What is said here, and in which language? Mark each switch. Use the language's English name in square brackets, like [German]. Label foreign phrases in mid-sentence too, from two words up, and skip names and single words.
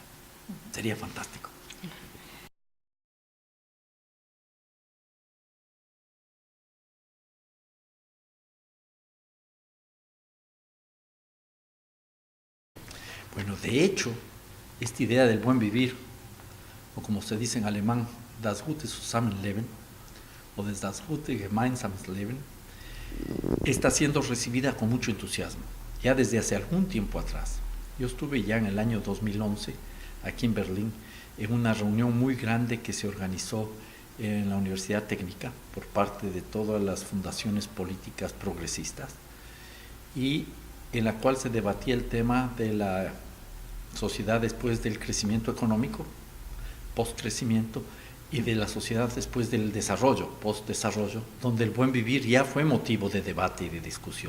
[Spanish] Sería fantástico. Bueno, de hecho, esta idea del buen vivir, o como se dice en alemán, [German] das gute Zusammenleben, o das gute gemeinsames Leben, [Spanish] está siendo recibida con mucho entusiasmo, ya desde hace algún tiempo atrás. Yo estuve ya en el año 2011, aquí en Berlín, en una reunión muy grande que se organizó en la Universidad Técnica por parte de todas las fundaciones políticas progresistas y en la cual se debatía el tema de la sociedad después del crecimiento económico, post-crecimiento, y de la sociedad después del desarrollo, post-desarrollo, donde el buen vivir ya fue motivo de debate y de discusión.